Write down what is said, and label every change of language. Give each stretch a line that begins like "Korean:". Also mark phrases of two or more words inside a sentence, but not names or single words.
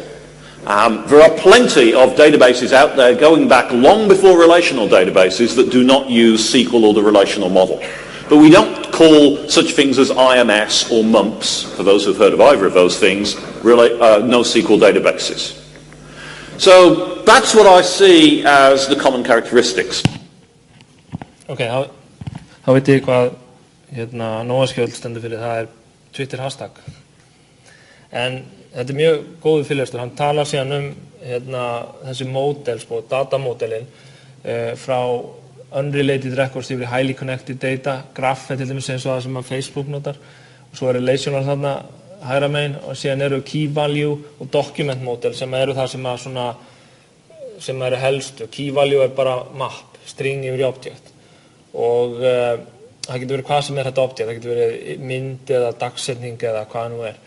English: There are plenty of databases out there going back long before relational databases that do not use SQL or the relational model. But we don't call such things as IMS or MUMPs, for those who've heard of either of those things, NoSQL databases. So that's what I see as the common characteristics.
Icelandic: Okay, þá veit ég hvað NoSQL stendur fyrir, það er Twitter hashtag. En þetta er mjög góður fyrirlestur. Hann talar síðan þessi módel, datamódelin frá
English: unrelated records
Icelandic: yfir
English: highly connected data,
Icelandic: graph til dæmis eins og það sem Facebook notar, og svo er relational þarna hægra megin, og síðan eru
English: key value
Icelandic: og
English: document model
Icelandic: sem eru það sem eru helstu.
English: Key value
Icelandic: er bara map, string yfir í object, og það getur verið hvað sem þetta object, það getur verið mynd eða dagsetning eða hvað nú er.